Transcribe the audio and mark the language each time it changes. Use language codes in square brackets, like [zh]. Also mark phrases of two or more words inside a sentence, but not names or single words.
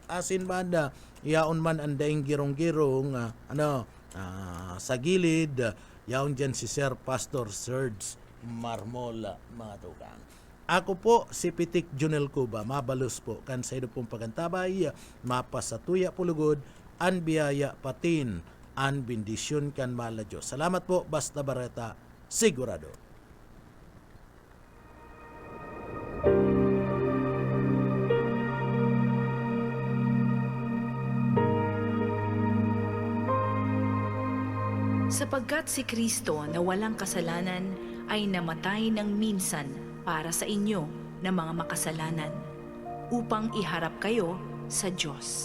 [bik] Asin banda yaon man ang daing girong-girong sa gilid yaon dyan si Sir Pastor Serge Marmol mga tugang. Ako po si Pitik Junel Cuba, mabalos po kan sa ino pong pagantabay, mapasatuya pulugod, an biyaya patin, an bendisyon kan mala Diyos. Salamat po, Basta Bareta, sigurado. [tl] Sapagkat si Kristo na walang kasalanan ay namatay ng minsan para sa inyo na mga makasalanan, upang iharap kayo sa Diyos.